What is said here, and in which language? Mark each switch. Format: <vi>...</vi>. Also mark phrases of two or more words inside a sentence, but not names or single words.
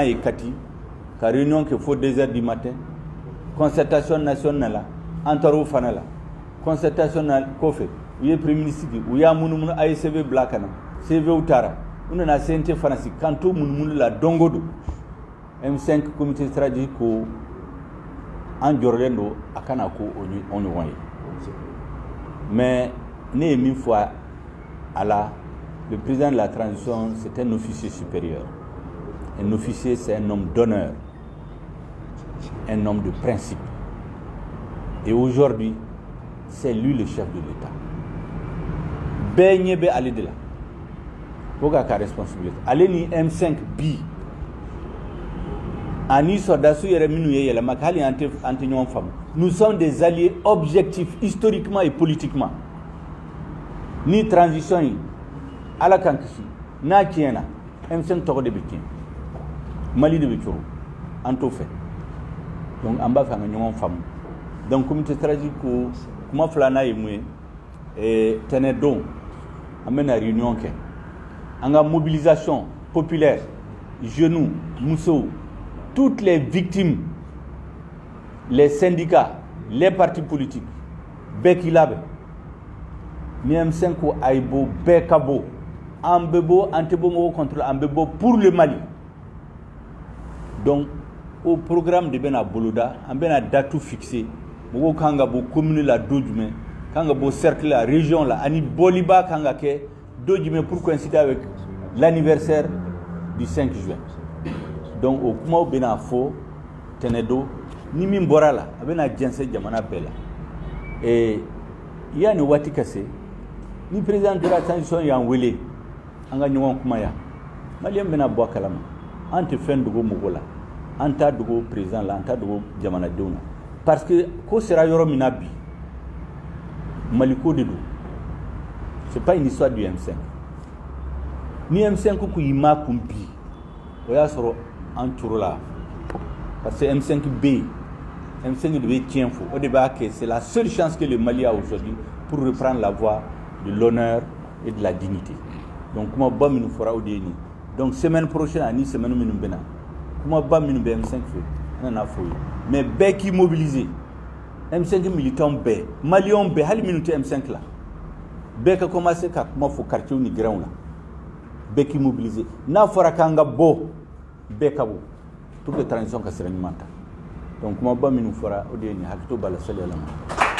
<bm>ye Kati ka réunion kɛ fo</bm> <fr>2 heures du matin concertation nationale</fr> <bm>la an tora o fana la concertation na kɔfɛ u ye</bm> <fr>premier ministre</fr> <bm>u y'a munumunu a ye CV bila ka na CV taara u nana CNT fana sigi kan to munumunu la don o don M5</bm> <fr>comité stratégique</fr> <bm>ko an jɔrɔlen don a kana ko o ɲɔgɔn ye mais ne ye min fɔ a la</bm> <fr>le président de la transition c'est un officier supérieur. Un officier c'est un homme d'honneur, un homme de principe. Et aujourd'hui c'est lui le chef de l'État.</fr> <bm>Bɛɛ ɲɛ bɛ ale de la fo k'a ka responsabilité ale ni M5 bi ani sɔrɔdasiw yɛrɛ minnu ye yɛlɛma kɛ hali an tɛ ɲɔgɔn faamu.</bm> <fr>Nous sommes des alliés objectifs historiquement et politiquement.</fr> <bm>Ni transition yi ala kan kisi n'a tiɲɛna M5 tɔgɔ de bɛ tiɲɛ Mali de bɛ cogo an t'o fɛ donc an b'a fɛ an ka ɲɔgɔn faamu donc</bm> <fr>comité stratégique</fr> <bm>ko kuma filanan ye mun ye tɛnɛ don an bɛna réunion kɛ an ka</bm> <fr>mobilisation populaire</fr> <bm>jeunes musow</bm> <fr>toutes les victimes les syndicats les partis politiques</fr> <bm>bɛɛ k'i labɛn ni M5 ko a ye bɔ bɛɛ ka bɔ an bɛ bɔ an tɛ bɔ mɔgɔw contre an bɛ bɔ</bm> <fr>pour le Mali</fr> <bm>donc</bm> <fr>au programme</fr> <bm>de bɛna boloda an bɛna</bm> <fr>date fixée</fr> <bm>mɔgɔw kan ka bɔ commune la don jumɛn kan ka bɔ cercle la région la ani bɔliba kan ka kɛ don jumɛn</bm> <fr>pour coïncider avec l'anniversaire du 5 juin</fr> <bm>donc o kumaw bɛna fɔ tɛnɛ don ni min bɔra la a bɛna jɛnsɛn jamana bɛɛ la et yani waati ka se ni</bm> <fr>président de la transition</fr> <bm>y'an wele an ka ɲɔgɔn kuma yan maliyɛn bɛna bɔ a kalama an tɛ fɛn dogo mɔgɔ la an t'a dogo président la an t'a dogo jamanadenw na</bm> <fr>parce que</fr> <bm>ko sera yɔrɔ min na bi Mali ko de don</bm> <fr>c'est pas une histoire du M5</fr> <bm>ni M5 ko y'i ma kun bi o y'a sɔrɔ an toro la</bm> <fr>parce que</fr> <bm>M5 bɛ yen M5 de bɛ tiɲɛ fɔ o de b'a kɛ c'est</bm> <fr>la seule chance que le Mali a aujourd'hui pour reprendre la voie de l'honneur et de la dignité donc</fr> <bm>kuma ba minnu fɔra o de ye nin donc</bm> <fr>semaine prochaine</fr> <bm>ani semaine minnu bɛ na kuma ba minnu bɛ M5 fɛ an nana fɔ o ye mais bɛɛ k'i mobiliser M5 militants bɛɛ maliyɛnw bɛɛ hali minnu tɛ M5 la bɛɛ ka commencer ka kuma fɔ quartier ni gɛrɛnw la bɛɛ k'i mobiliser n'a fɔra k'an ka bɔ bɛɛ ka bɔ</bm> <fr>pour que</fr> <bm>transition ka sira ɲuman ta donc kuma ba minnu fɔra o de ye nin hakili to b'a la sali ala ma</bm>